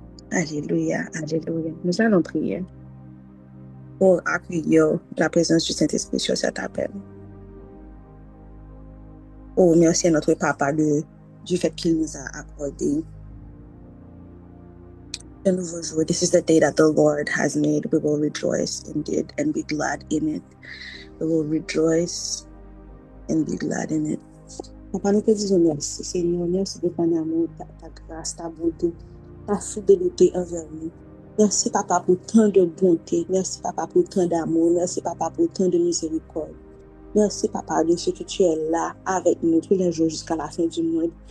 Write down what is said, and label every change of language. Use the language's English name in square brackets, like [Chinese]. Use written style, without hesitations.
[French] Alléluia, alléluia. Nous allons prier pour accueillir la présence du Saint-Esprit sur cet appel. Oh, merci à notre Papa du fait qu'il nous a accordé un nouveau jour. [English] This is the day that the Lord has made. We will rejoice indeed and be glad in it. We will rejoice and be glad in it. [French] Papa, nous te disons merci, Seigneur. Merci de ton amour, ta grâce, ta bonté, ta fidélité envers nous. Merci, Papa, pour tant de bonté. Merci, Papa, pour tant d'amour. Merci, Papa, pour tant de miséricorde. Merci, Papa, de ce que tu es là avec nous tous les jours jusqu'à la fin du monde.